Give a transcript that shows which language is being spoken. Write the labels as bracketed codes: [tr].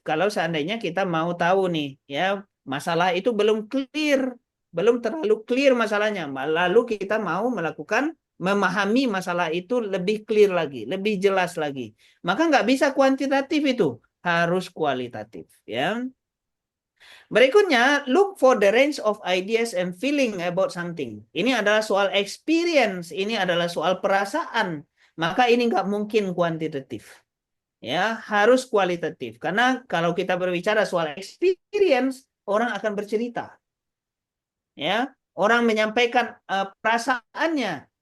[id] Kalau seandainya kita mau tahu nih, ya, masalah itu belum clear, belum terlalu clear masalahnya. Lalu kita mau melakukan memahami masalah itu lebih clear lagi, lebih jelas lagi. Maka nggak bisa kuantitatif itu, harus kualitatif, ya. [en] Berikutnya, look for the range of ideas and feeling about something. [id] Ini adalah soal experience, ini adalah soal perasaan. Maka ini nggak mungkin kuantitatif. Ya, harus kualitatif. Karena kalau kita berbicara soal experience, orang akan bercerita. Ya, orang menyampaikan perasaannya.